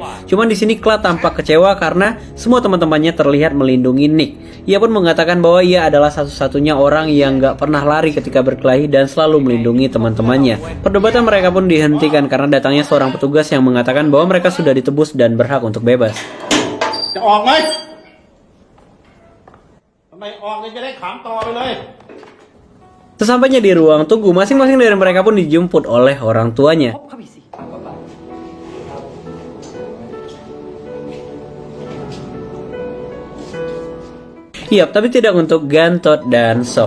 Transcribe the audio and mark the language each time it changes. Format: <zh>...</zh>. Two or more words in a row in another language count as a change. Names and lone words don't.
<id>Cuman di sini Clay tampak kecewa karena semua teman-temannya terlihat melindungi Nick. Ia pun mengatakan bahwa ia adalah satu-satunya orang yang nggak pernah lari ketika berkelahi dan selalu melindungi teman-temannya. Perdebatan mereka pun dihentikan karena datangnya seorang petugas yang mengatakan bahwa mereka sudah ditebus dan berhak untuk bebas.</id> <th>จะออกไหมทำไมออกเลยจะได้ขำต่อไปเลย</th> <id>Sesampainya di ruang tunggu, masing-masing dari mereka pun dijemput oleh orang tuanya. Yap, tapi tidak untuk Gan, Todd, dan Song.</id>